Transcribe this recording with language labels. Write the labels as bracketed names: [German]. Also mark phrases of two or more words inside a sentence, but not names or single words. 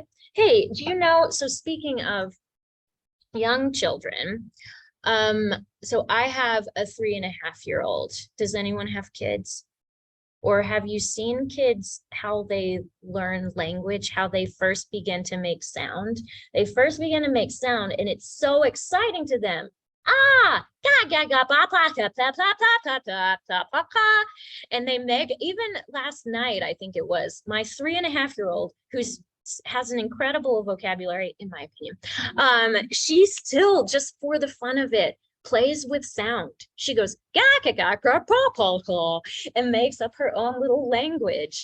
[English] Hey, do you know, so speaking of young children, so I have a 3.5-year-old. Does anyone have kids? Or have you seen kids, how they learn language, how they first begin to make sound? They first begin to make sound and it's so exciting to them. Ah, ga, ga, ga, ba, ba, ta, ta, ta, ta, ta, ta, ta, ta. And they make, even last night, I think it was, my 3.5-year-old, who's has an incredible vocabulary, in my opinion. She still, just for the fun of it, plays with sound. She goes, ga, ga, ga, ga, ga, ga, ga, and makes up her own little language.